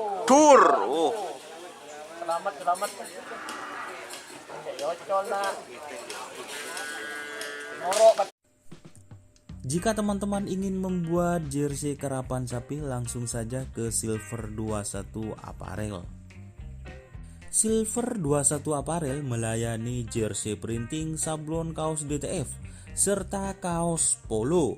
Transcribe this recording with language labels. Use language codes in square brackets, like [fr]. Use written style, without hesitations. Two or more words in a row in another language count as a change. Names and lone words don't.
[mad] Tur. Oh. [id] Selamat, selamat. [mad] Yocol na. Norok. [id] Jika teman-teman ingin membuat jersey karapan sapi, langsung saja ke Silver 21 Apparel. Silver 21 Apparel melayani jersey printing, sablon kaos DTF, serta kaos polo.